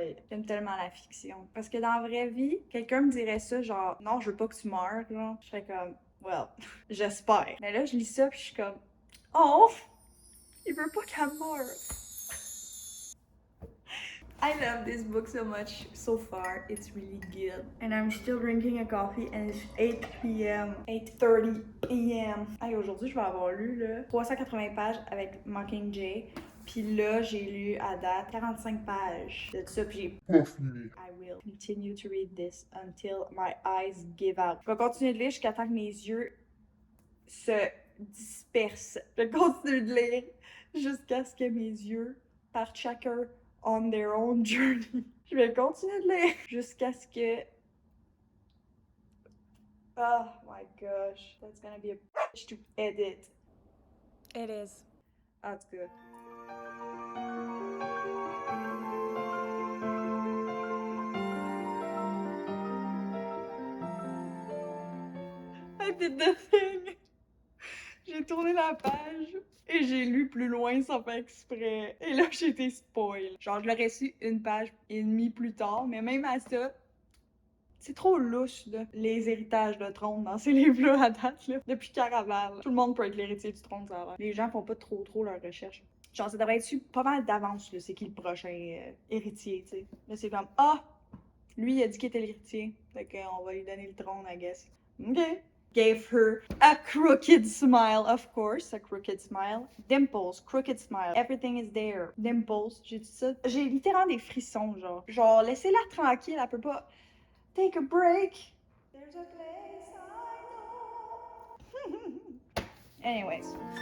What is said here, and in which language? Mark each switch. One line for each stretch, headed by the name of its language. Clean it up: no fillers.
French: J'aime tellement la fiction. Parce que dans la vraie vie, quelqu'un me dirait ça, genre, non, je veux pas que tu meurs, genre. Je serais comme,
English: well,
French: j'espère. Mais là, je lis ça, puis je suis comme, oh, il veut pas qu'elle meure.
English: I love this book so much so far. It's really good. And I'm still drinking a coffee and it's 8 p.m. 8:30 a.m.
French: Hey, aujourd'hui, je vais avoir lu là, 380 pages avec Mockingjay. Puis là, j'ai lu à date 45 pages de ça, puis j'ai pas fini.
English: I will continue to read this until my eyes give out.
French: Je vais continuer de lire jusqu'à temps que mes yeux se dispersent. Je vais continuer de lire jusqu'à ce que mes yeux partent chacun
English: on their own journey.
French: Je vais continuer de lire jusqu'à ce que...
English: Oh my gosh, that's gonna be a bitch to edit. It is. That's good. I did the thing.
French: J'ai tourné la page et j'ai lu plus loin sans faire exprès. Et là, j'ai été spoil. Genre, je l'aurais su une page et demie plus tard, mais même à ça, c'est trop louche, là, les héritages de trône dans ces livres-là à date, là. Depuis Caraval, tout le monde peut être l'héritier du trône, ça a l'air. Les gens font pas trop leurs recherches. Genre, ça devrait être su pas mal d'avance, là, c'est qui le prochain héritier, tu sais. Là, c'est comme, ah, lui, il a dit qu'il était l'héritier. Fait qu'on va lui donner le trône,
English: I guess. OK. Gave her a crooked smile, of course, a crooked smile. Dimples, crooked smile, everything is there.
French: Dimples, j'ai dit ça. J'ai littéralement des frissons, genre. Genre, laissez-la tranquille, elle peut pas...
English: Take a break. There's a place I know. Anyways.